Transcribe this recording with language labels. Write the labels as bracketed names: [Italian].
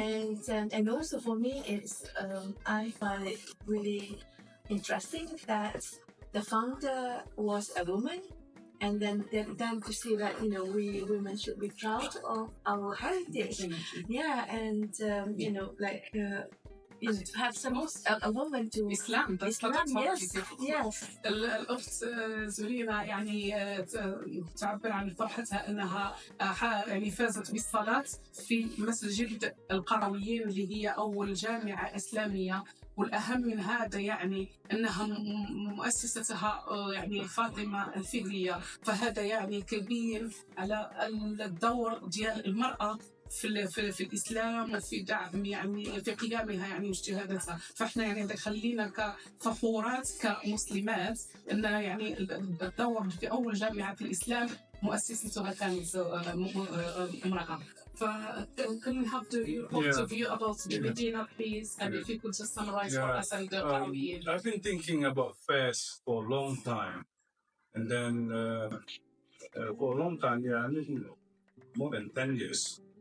[English] And also for me, it's I find it really interesting that the founder was a woman. And then to see that, you know, we women should be proud of our heritage. Yeah, and you know, like to have a woman to Islam. Yes. [Arabic] الأخت زورينا يعني تعبر عن فرحتها أنها يعني فازت بالصلاة في مسجد القرويين اللي هي أول جامعة إسلامية، والأهم من هذا يعني أنها مؤسستها يعني فاطمة الفدية، فهذا يعني كبير على الدور ديال المرأة في الإسلام وفي دعم يعني في قيامها يعني واجتهاداتها. فإحنا يعني خلينا كفخورات كمسلمات أن يعني الدور في أول جامعة في الإسلام مؤسستها كانت امرأة. [English] Can you have your point of view about the Medina, please? And if you could just summarize for us and the Qarawiyin. I've been thinking about Fes for a long time, and then for a long time, I mean more than 10 years.